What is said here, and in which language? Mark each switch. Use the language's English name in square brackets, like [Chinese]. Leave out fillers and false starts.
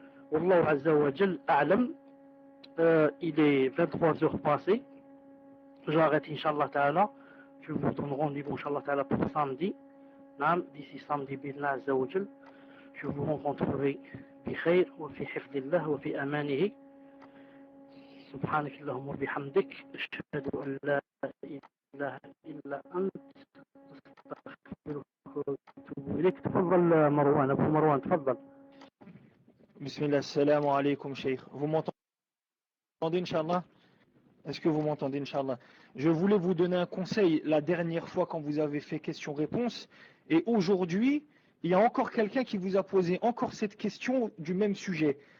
[French] Wallahu Azza wa Jal a'lam. Il est 23h passé. J'arrête Inch'Allah Ta'ala. Je vous donne rendez-vous Inch'Allah Ta'ala pour samedi. D'ici samedi, Billah Azza wa Jal, je vous rencontrerai [Arabic] بخير وفي حفظ الله وفي أمانه. سبحانك اللهم وبحمدك أشهد أن لا إله إلا أنت أستغفرك وأتوب إليك. تفضل مروان، أبو مروان تفضل. Bismillah, salam alaykum, Cheikh. [French] Vous m'entendez, Inch'Allah? Est-ce que vous m'entendez, Inch'Allah? Je voulais vous donner un conseil la dernière fois quand vous avez fait question-réponse. Et aujourd'hui, il y a encore quelqu'un qui vous a posé encore cette question du même sujet.